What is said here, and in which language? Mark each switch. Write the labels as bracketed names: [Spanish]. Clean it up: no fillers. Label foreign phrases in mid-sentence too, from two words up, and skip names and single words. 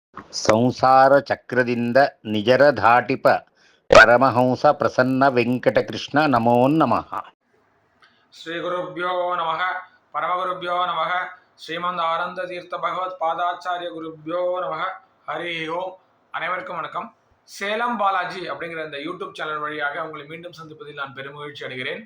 [Kannada] ಸಂಸಾರ ಚಕ್ರದಿಂದ ನಿಜರ ಧಾಟಿಪ ಪರಮಹಂಸ ಪ್ರಸನ್ನ ವೆಂಕಟಕೃಷ್ಣ ನಮೋ ನಮಃ. [Sanskrit] श्री गुरुभ्यो नमः परमगुरुभ्यो नमः श्रीमद् आनन्द तीर्थ भगवत् पादाचार्य गुरुभ्यो नमः हरि ओम्. [Tamil] அனைவருக்கும் வணக்கம். சேலம் பாலாஜி அப்படிங்கிற இந்த யூடியூப் சேனல் வழியாக உங்களை மீண்டும் சந்திப்பதில் நான் பெருமகிழ்ச்சி அடைகிறேன்.